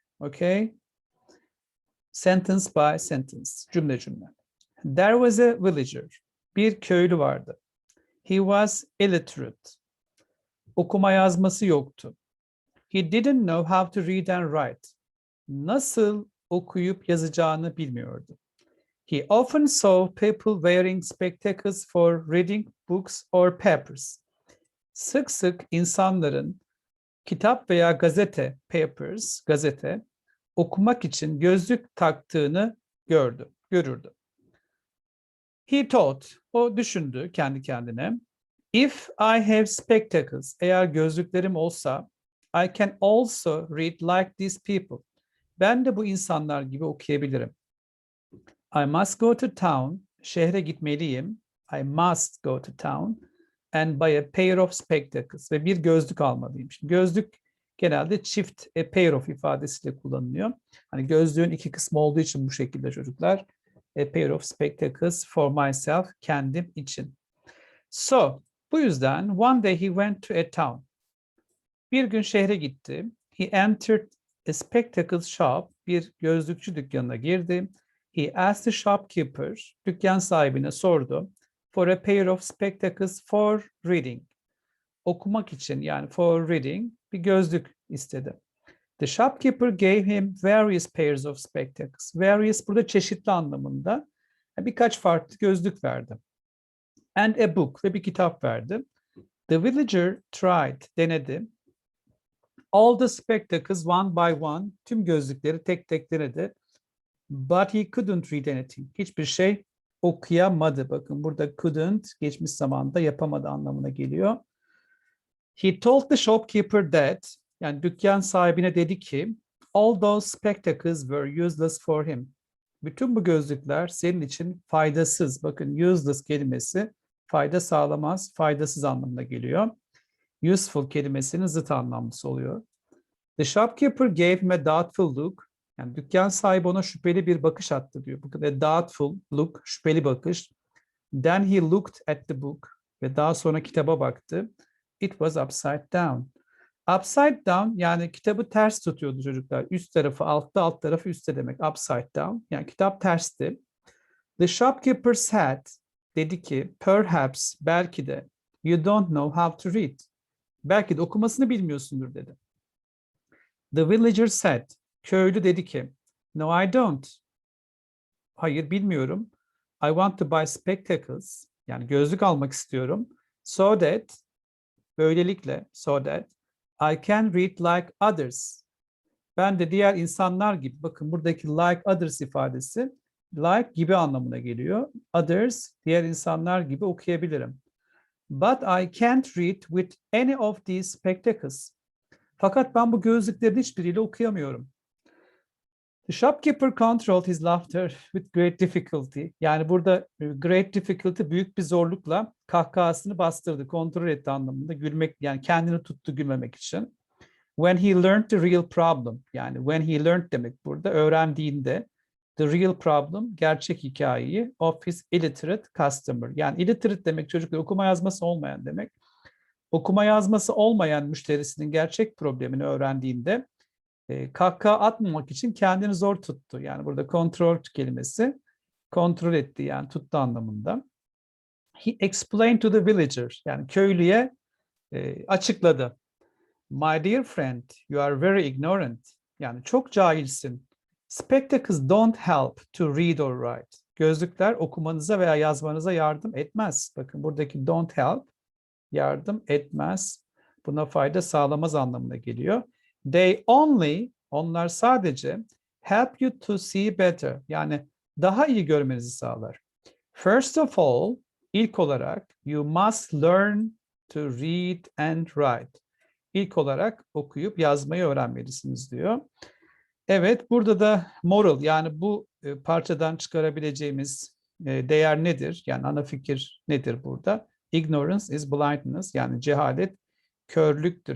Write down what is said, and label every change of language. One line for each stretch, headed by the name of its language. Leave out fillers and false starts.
English: Okay, sentence by sentence,
Turkish: cümle cümle.
English: There was a villager.
Turkish: Bir köylü vardı.
English: He was illiterate.
Turkish: Okuma yazması yoktu.
English: He didn't know how to read and write.
Turkish: Nasıl okuyup yazacağını bilmiyordu.
English: He often saw people wearing spectacles for reading books or papers.
Turkish: Sık sık insanların kitap veya gazete,
English: papers,
Turkish: gazete, okumak için gözlük taktığını görürdü.
English: He thought,
Turkish: o düşündü kendi kendine.
English: If I have spectacles,
Turkish: eğer gözlüklerim olsa,
English: I can also read like these people.
Turkish: Ben de bu insanlar gibi okuyabilirim.
English: I must go to town,
Turkish: şehre gitmeliyim.
English: I must go to town and buy a pair of spectacles
Turkish: ve bir gözlük almalıyım. Şimdi gözlük genelde çift
English: a pair of
Turkish: ifadesiyle kullanılıyor. Hani gözlüğün iki kısmı olduğu için bu şekilde çocuklar.
English: A pair of spectacles for myself,
Turkish: kendim için.
English: So,
Turkish: bu yüzden
English: one day he went to a town.
Turkish: Bir gün şehre gitti.
English: He entered a spectacles shop,
Turkish: bir gözlükçü dükkanına girdi.
English: He asked the shopkeeper,
Turkish: dükkan sahibine sordu,
English: for a pair of spectacles for reading.
Turkish: Okumak için, yani
English: for reading,
Turkish: bir gözlük istedi.
English: The shopkeeper gave him various pairs of spectacles.
Turkish: Various burada çeşitli anlamında. Birkaç farklı gözlük verdi.
English: And a book
Turkish: ve bir kitap verdi.
English: The villager tried,
Turkish: denedi.
English: All the spectacles one by one,
Turkish: tüm gözlükleri tek tek denedi.
English: But he couldn't read anything.
Turkish: Hiçbir şey okuyamadı. Bakın burada
English: couldn't
Turkish: geçmiş zamanda yapamadı anlamına geliyor.
English: He told the shopkeeper that,
Turkish: yani dükkan sahibine dedi ki,
English: all those spectacles were useless for him.
Turkish: Bütün bu gözlükler senin için faydasız. Bakın useless kelimesi fayda sağlamaz, faydasız anlamına geliyor. Useful kelimesinin zıt anlamlısı oluyor.
English: The shopkeeper gave him a doubtful look.
Turkish: Yani dükkan sahibi ona şüpheli bir bakış attı diyor. Bakın
English: a doubtful look,
Turkish: şüpheli bakış.
English: Then he looked at the book
Turkish: ve daha sonra kitaba baktı.
English: It was upside down. Upside down
Turkish: yani kitabı ters tutuyordu çocuklar. Üst tarafı altta, alt tarafı üstte demek.
English: Upside down
Turkish: yani kitap tersti.
English: The shopkeeper said,
Turkish: dedi ki,
English: perhaps,
Turkish: belki de,
English: you don't know how to read.
Turkish: Belki de okumasını bilmiyorsundur dedi.
English: The villager said,
Turkish: köylü dedi ki,
English: no I don't.
Turkish: Hayır bilmiyorum.
English: I want to buy spectacles.
Turkish: Yani gözlük almak istiyorum.
English: So that,
Turkish: böylelikle,
English: so that I can read like others.
Turkish: Ben de diğer insanlar gibi, bakın buradaki
English: like others
Turkish: ifadesi, like gibi anlamına geliyor. Others, diğer insanlar gibi okuyabilirim.
English: But I can't read with any of these spectacles.
Turkish: Fakat ben bu gözlüklerin hiçbiriyle okuyamıyorum.
English: The shopkeeper controlled his laughter with great difficulty.
Turkish: Yani burada
English: great difficulty
Turkish: büyük bir zorlukla kahkahasını bastırdı, kontrol etti anlamında. Gülmek yani kendini tuttu gülmemek için.
English: When he learned the real problem.
Turkish: Yani
English: when he learned
Turkish: demek burada öğrendiğinde
English: the real problem
Turkish: gerçek hikayeyi
English: of his illiterate customer.
Turkish: Yani illiterate demek çocuklar okuma yazması olmayan demek. Okuma yazması olmayan müşterisinin gerçek problemini öğrendiğinde kahkaha atmamak için kendini zor tuttu. Yani burada control kelimesi kontrol etti yani tuttu anlamında.
English: He explained to the villager
Turkish: yani köylüye açıkladı.
English: My dear friend, you are very ignorant.
Turkish: Yani çok cahilsin.
English: Spectacles don't help to read or write.
Turkish: Gözlükler okumanıza veya yazmanıza yardım etmez. Bakın buradaki
English: don't help
Turkish: yardım etmez. Buna fayda sağlamaz anlamına geliyor.
English: They only,
Turkish: onlar sadece
English: help you to see better.
Turkish: Yani daha iyi görmenizi sağlar.
English: First of all,
Turkish: ilk olarak
English: you must learn to read and write.
Turkish: İlk olarak okuyup yazmayı öğrenmelisiniz diyor. Evet, burada da moral yani bu parçadan çıkarabileceğimiz değer nedir? Yani ana fikir nedir burada?
English: Ignorance is blindness
Turkish: yani cehalet körlüktür.